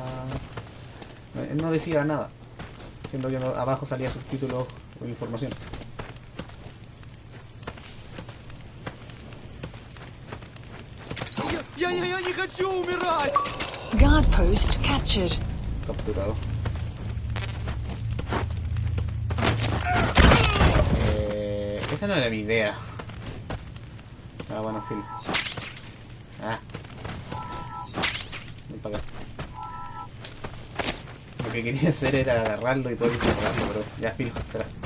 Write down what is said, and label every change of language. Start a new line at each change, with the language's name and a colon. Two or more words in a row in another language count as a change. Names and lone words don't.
Spanish: No decía nada, siendo que abajo salía subtítulos o información.
Russian: Я не хочу умирать!
English: Guard post captured.
Spanish: Capturado. Esa no era mi idea. Ah, bueno, Phil. Ah. Ven para acá. Lo que quería hacer era agarrarlo y poder interrogarlo, pero ya, Phil, será.